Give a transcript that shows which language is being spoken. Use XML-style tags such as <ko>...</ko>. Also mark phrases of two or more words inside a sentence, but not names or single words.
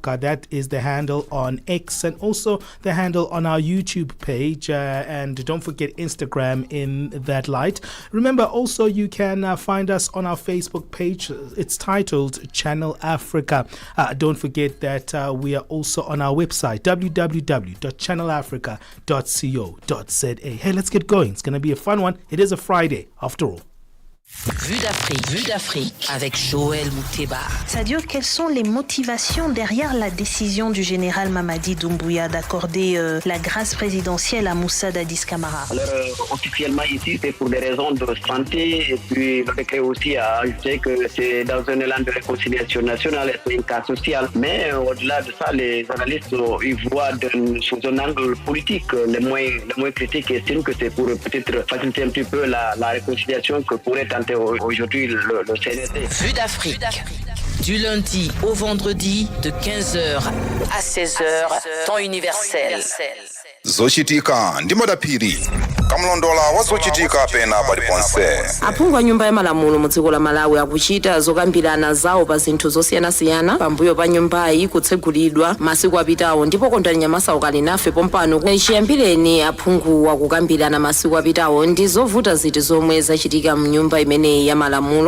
<en>That is the handle on X and also the handle on our YouTube page. And don't forget Instagram in that light. Remember, also, you can find us on our Facebook page. It's titled Channel Africa. Don't forget that we are also on our website, www.channelafrica.co.za. Hey, let's get going. It's going to be a fun one. It is a Friday, after all.</en> <fr>Vue d'Afrique avec Joël Mouteba. C'est-à-dire, quelles sont les motivations derrière la décision du général Mamadi Doumbouya d'accorder la grâce présidentielle à Moussa Dadis Camara? Alors, officiellement ici, c'est pour des raisons de santé et puis le décret aussi a ajouté que c'est dans un élan de réconciliation nationale et c'est un cas social. Mais au-delà de ça, les analystes ils voient sous un angle politique. Les moins critiques estiment que c'est pour peut-être faciliter un petit peu la réconciliation que pourrait tenter aujourd'hui le CNSD. Vue d'Afrique. Du lundi au vendredi de 15h à 16h, temps universel.</fr> <ny>Zochitika ndi madapiri kamlondola wazochitika pena paliponse. Aphungu a nyumba ya malamulo mu dziko la Malawi akuchita zokambirana zawo pa zinthu zosiyanasiyana pambuyo pa nyumbayi kutsegulidwa masiku apitawo ndipo kondani nyamasa ukali nafe pompano chiyambireni aphungu akukambirana masiku apitawo ndi zovuta ziti zomwe zachitika mu nyumba imeneyi ya malamulo.</ny>